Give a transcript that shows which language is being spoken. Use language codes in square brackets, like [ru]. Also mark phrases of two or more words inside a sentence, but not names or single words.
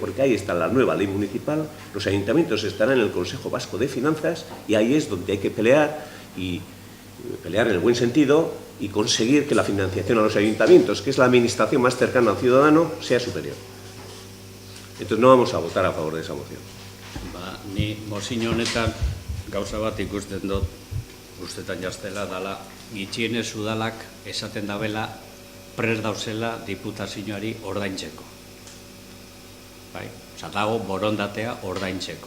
[es] Porque ahí está la nueva ley municipal, los ayuntamientos estarán en el Consejo Vasco de Finanzas y ahí es donde hay que pelear, y pelear en el buen sentido y conseguir que la financiación a los ayuntamientos, que es la administración más cercana al ciudadano, sea superior. Entonces no vamos a votar a favor de esa moción. [eu] Ni mozio honetan gauza bat ikusten dut, ustetan jaztela dala, gitxienez udalak esaten dabela prest dauzela diputazioari ordaintzeko. Bai, dago borondatea ordaintzeko.